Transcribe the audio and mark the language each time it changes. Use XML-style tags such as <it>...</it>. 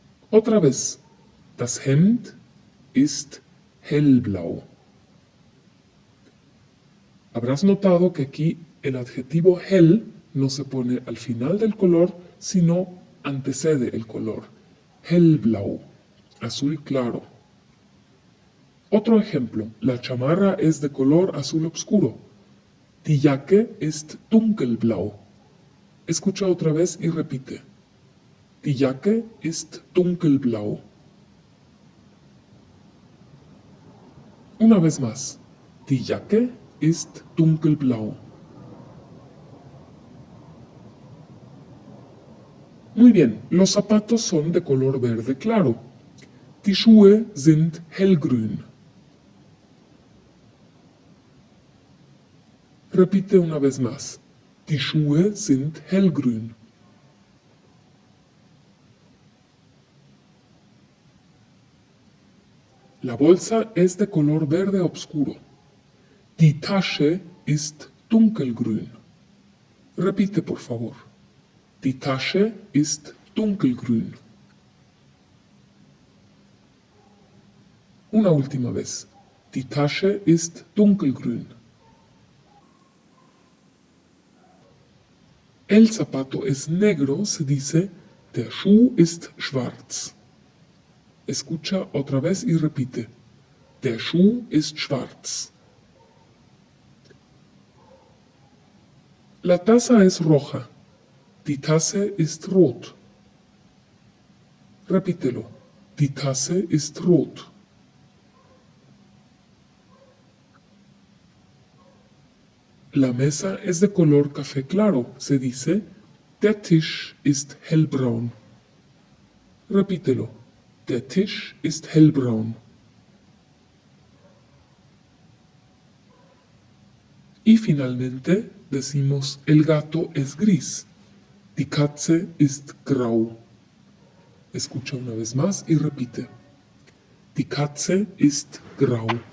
<es>Otra vez,</es> <de>das Hemd ist hellblau.</de> <es>Habrás notado que aquí el adjetivo hell no se pone al final del color, sino antecede el color. Hellblau, azul claro. Otro ejemplo, la chamarra es de color azul oscuro.</es> <de>Die Jacke ist dunkelblau.</de> <es>Escucha otra vez y repite.</es> <de>Die Jacke ist dunkelblau.</de> <es>Una vez más,</es> <de>die Jacke ist dunkelblau.</de> <es>Muy bien, los zapatos son de color verde claro.</es> <de>Die Schuhe sind hellgrün.</de> <es>Repite una vez más.</es> <de>Die Schuhe sind hellgrün.</de> <es>La bolsa es de color verde oscuro.</es> <de>Die Tasche ist dunkelgrün.</de> <es>Repite, por favor.</es> <de>Die Tasche ist dunkelgrün.</de> <es>Una última vez.</es> <de>Die Tasche ist dunkelgrün.</de> <es>El zapato es negro, se dice,</es> <de>der Schuh ist schwarz.</de> <es>Escucha otra vez y repite.</es> <de>Der Schuh ist schwarz.</de> <es>La taza es roja.</es> <de>Die Tasse ist rot.</de> <es>Repítelo.</es> <de>Die Tasse ist rot.</de> <es>La mesa es de color café claro, se dice.</es> <de>Der Tisch ist hellbraun.</de> <es>Repítelo.</es> <de>Der Tisch ist hellbraun.</de> <es>Y finalmente decimos, el gato es gris.</es> <de>Die Katze ist grau.</de> <es>Escucha una vez más y repite.</es> <de>Die Katze ist grau.</de>